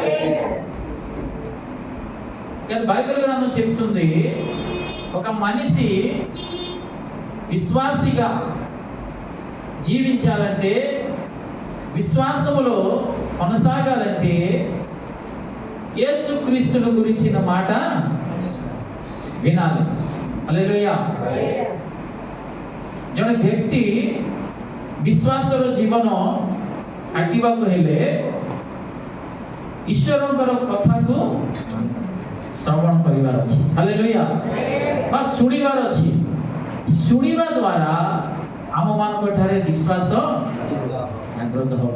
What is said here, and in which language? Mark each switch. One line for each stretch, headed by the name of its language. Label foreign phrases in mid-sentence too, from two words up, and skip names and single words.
Telugu: కానీ బైబిల్ గ్రంథం చెప్తుంది, ఒక మనిషి విశ్వాసిగా జీవించాలంటే, విశ్వాసములో కొనసాగాలంటే యేసుక్రీస్తును గురించిన మాట వినాలి. హల్లెలూయా.
Odia: ଜଣେ ବ୍ୟକ୍ତି ବିଶ୍ୱାସର ଜୀବନ କାଟିବାକୁ ହେଲେ ଈଶ୍ୱରଙ୍କର କଥାକୁ ଶ୍ରବଣ କରିବାର ଅଛି। ହାଲେଲୁୟା। ବା ଶୁଣିବାର ଅଛି। ଶୁଣିବା ଦ୍ୱାରା ଆମମାନଙ୍କ ଠାରେ ବିଶ୍ୱାସ ଜାଗ୍ରତ ହେବ।